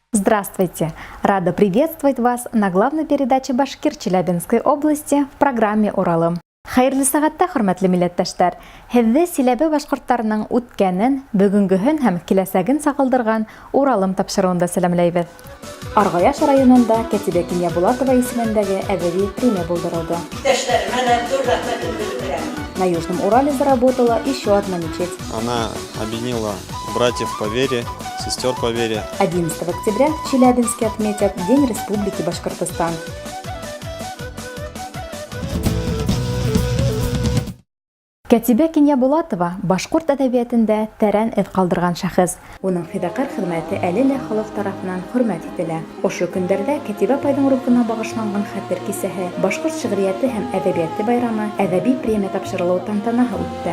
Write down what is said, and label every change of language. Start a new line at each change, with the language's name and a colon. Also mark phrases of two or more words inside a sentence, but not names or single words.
Russian: Здравствуйте! Рада приветствовать вас на главной передаче Башкир Челябинской области в программе «Уралым».
Bashkir: Хайырлы сәгатьтә, хөрмәтле милләттәшләр, һеҙҙе Силәбе башҡорттарының үткәнен, бөгөнгөһөн һәм киләсәген саҡылдырған Уралым тапшырыуында сәләмләйбеҙ. Арғаяш районында Кәтибә Кинйә Булатова исемендәге әҙәби премия булдырылды.
Russian: На Южном Урале заработала еще одна мечеть. Она объединила братьев по вере, сестер по вере. 11 октября в Челябинске отметят День Республики Башкортостан.
Bashkir: Кәтибә Кинйә Булатова башҡорт әҙәбиәтендә тәрән эҙ ҡалдырған шәхес. Уның фиҙаҡәр хеҙмәте әле лә халыҡ тарафынан хөрмәт ителә. Ошо көндәрҙә Кәтибә апайҙың рухына бағышланған хәтер кисәһе, башҡорт шиғриәте һәм әҙәбиәте байрамы, әҙәби премия тапшырылыу тантанаһы үтте.